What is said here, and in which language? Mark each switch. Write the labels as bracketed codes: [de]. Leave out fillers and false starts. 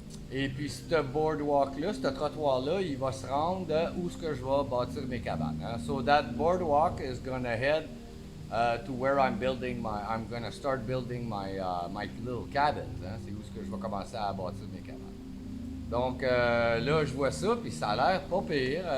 [fr] Et puis, ce boardwalk-là, ce trottoir-là, il va se rendre où est-ce que je vais bâtir mes cabanes. Hein. [en] So that boardwalk is going to head to where I'm going to start building my little cabins. Hein. [fr] C'est où est-ce que je vais commencer à bâtir mes cabanes. Donc là, je vois ça, puis ça a l'air pas pire.